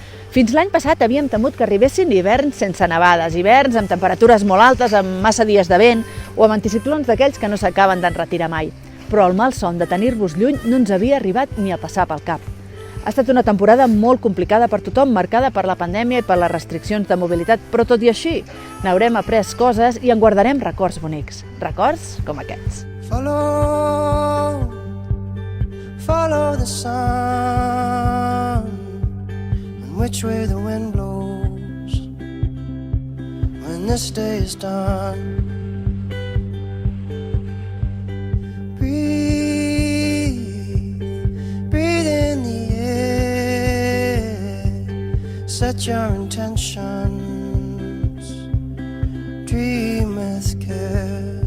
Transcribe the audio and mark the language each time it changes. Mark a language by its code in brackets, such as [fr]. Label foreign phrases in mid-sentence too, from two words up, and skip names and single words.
[ca] Fins l'any passat havíem temut que arribessin hiverns sense nevades, hiverns amb temperatures molt altes, amb massa dies de vent o amb anticiclons d'aquells que no s'acaben d'enretirar mai. Però el malson de tenir-vos lluny no ens havia arribat ni a passar pel cap. Ha estat una temporada molt complicada per tothom, marcada per la pandèmia i per les restriccions de mobilitat, però tot i així n'haurem après coses i en guardarem records bonics. Records com aquests. [en] Follow the sun, and which way the wind blows when this day is done. Breathe in the air, set your intentions, dream with care.